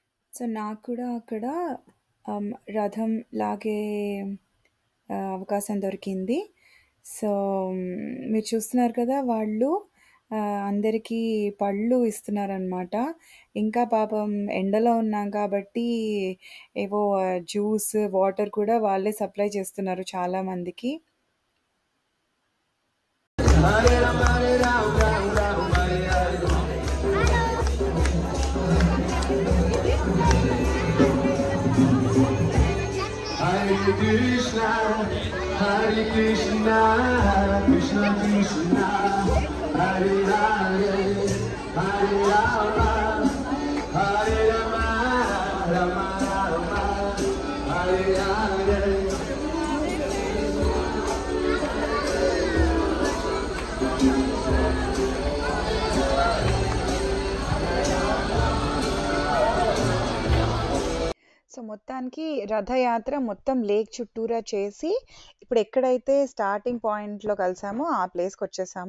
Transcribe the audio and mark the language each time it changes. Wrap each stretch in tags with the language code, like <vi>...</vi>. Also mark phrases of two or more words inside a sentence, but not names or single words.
<te>సో నాకు కూడా అక్కడ రథం లాగే అవకాశం దొరికింది. సో మీరు చూస్తున్నారు కదా! వాళ్ళు అందరికీ పళ్ళు ఇస్తున్నారనమాట. ఇంకా పాపం ఎండలో ఉన్నాం కాబట్టి ఏవో జ్యూస్, వాటర్ కూడా వాళ్ళే సప్లై చేస్తున్నారు చాలా మందికి.</te> <sa>Hare Krishna, Hare Krishna, Krishna Krishna, Hare Hare, Hare Rama, Hare Rama, Rama Rama, Hare Hare.</sa> <te>సో మొత్తానికి రథయాత్ర మొత్తం లేక్ చుట్టూరా చేసి ఇప్పుడు ఎక్కడైతే</te> <en>starting pointlo</en> <te>కలిసామో ఆ ప్లేస్కి వచ్చేసాము.</te>